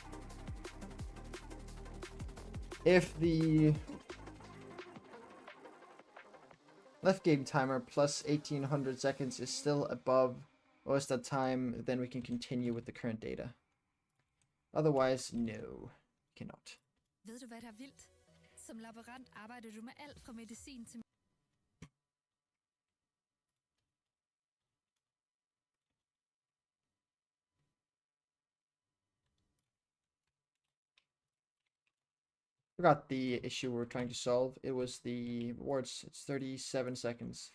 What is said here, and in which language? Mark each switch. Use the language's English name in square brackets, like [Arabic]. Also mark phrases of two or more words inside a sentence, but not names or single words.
[English] If the left game timer plus 1800 seconds is still above what's that time, then we can continue with the current data. Otherwise, no, cannot. [Danish] Ved du hvad der er vildt? Som laborant arbejder du med alt fra medicin til [English] Forgot the issue we're trying to solve. It was the rewards. It's 37 seconds.